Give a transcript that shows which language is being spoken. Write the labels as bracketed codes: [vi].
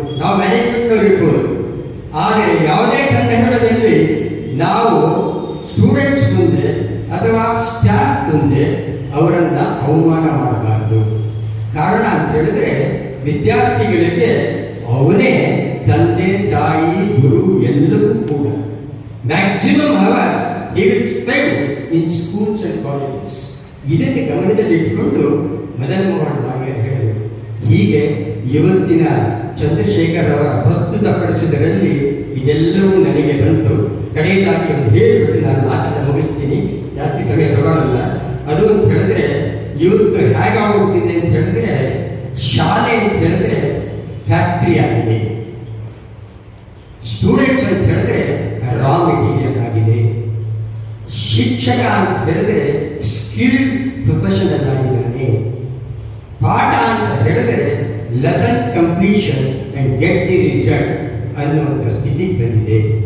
[kn] ನಾವು ಮ್ಯಾನೇಜ್ಮೆಂಟ್ನವ್ರು ಇರ್ಬೋದು, ಆದರೆ ಯಾವುದೇ ಸಂದರ್ಭದಲ್ಲಿ ನಾವು ಸ್ಟೂಡೆಂಟ್ಸ್ ಮುಂದೆ ಅಥವಾ ಸ್ಟಾಫ್ ಮುಂದೆ ಅವರನ್ನು ಅವಮಾನ ಮಾಡಬಾರದು. ಕಾರಣ ಅಂತ ಹೇಳಿದ್ರೆ ವಿದ್ಯಾರ್ಥಿಗಳಿಗೆ ಅವನೇ ತಂದೆ, ತಾಯಿ, ಗುರು ಎಲ್ಲವೂ ಕೂಡ. [en] Maximum hours he will spend in schools and colleges. [kn] ಇದನ್ನು ಗಮನದಲ್ಲಿ ಇಟ್ಟುಕೊಂಡು ಮದನ್ ಮೋಹನ್ ಮಾಲ್ವೀಯ ಹೇಳಿದರು. ಹೀಗೆ ಇವತ್ತಿನ ಚಂದ್ರಶೇಖರ್ ಅವರ ಪ್ರಸ್ತುತಪಡಿಸಿದರಲ್ಲಿ ಇದೆಲ್ಲವೂ ನನಗೆ ಬಂತು. ಕಡೆಯದಾಗಿ ಒಂದು ಹೇಳಿಬಿಟ್ಟು ನಾನು ಮಾತನ್ನು ಮುಗಿಸ್ತೀನಿ, ಜಾಸ್ತಿ ಸಮಯ ತಗೊಳ್ಳಲ್ಲ. ಅದು ಅಂತ ಹೇಳಿದ್ರೆ ಇವತ್ತು ಹೇಗಾಗೋಗ್ತಿದೆ ಅಂತ ಹೇಳಿದ್ರೆ, ಶಾಲೆ ಅಂತ ಹೇಳಿದ್ರೆ ಫ್ಯಾಕ್ಟ್ರಿ ಆಗಿದೆ, ಸ್ಟೂಡೆಂಟ್ಸ್ ಅಂತ ಹೇಳಿದ್ರೆ ರಾ ಮೆಟೀರಿಯಲ್ ಆಗಿದೆ, ಶಿಕ್ಷಕ ಅಂತ ಹೇಳಿದ್ರೆ ಸ್ಕಿಲ್ಡ್ ಪ್ರೊಫೆಷನಲ್ ಆಗಿದ್ದಾನೆ, ಪಾಠ ಅಂತ ಹೇಳಿದ್ರೆ [en] lesson completion and get the result [kn] ಅನ್ನುವಂಥ ಸ್ಥಿತಿಗೆ ಬಂದಿದೆ.